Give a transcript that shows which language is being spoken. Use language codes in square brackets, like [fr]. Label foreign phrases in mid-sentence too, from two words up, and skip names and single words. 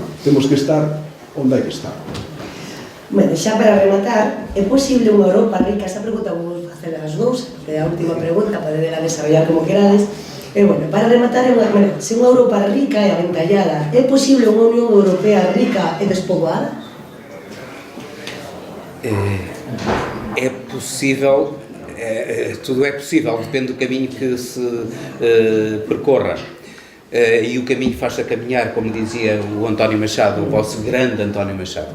[gl] Temos que estar onde hai que estar. Bueno, xa para rematar, é posible unha Europa rica? Esa pregunta vou facer as dous, é a última pregunta, podedela desarrollar como querades. E, bueno, para rematar, se unha Europa rica e aventallada, é posible unha Unión Europea rica e despoboada? [pt] É possível, tudo é possível, depende do caminho que se percorra. E o caminho faz-se a caminhar, como dizia o António Machado, o vosso grande António Machado.